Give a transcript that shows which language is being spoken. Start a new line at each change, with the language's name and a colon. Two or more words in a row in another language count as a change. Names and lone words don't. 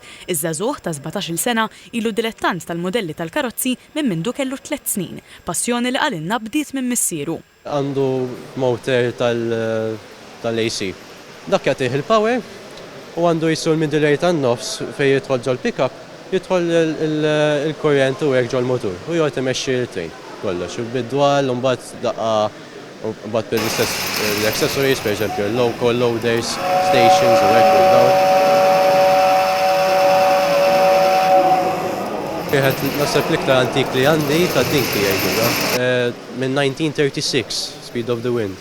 Maltese: Iż-żagħżugħ ta' 17-il sena ilu dilettant tal-modelli tal-karozzi minn mindu kellu 3 snin, passjoni li qalilna bdiet minn missieru. Għandu motor tal-AC. Dak jagħtih il-power u għandu jissu l-middelej tan-nofs fejn jidħol ġol pick-up, jidħol il-korrent u hekk ġol motur u jgħid imexxi l-train kollox. U bid-dwal u mbagħad daqqa u mbagħad bil-accessories, pereżempju
English: local loaders,
Maltese: stations u hekk u dawn. Kienet naħseb l-iktar antik li għandi ta' dik tiegħi minn 1936, Speed of the Wind.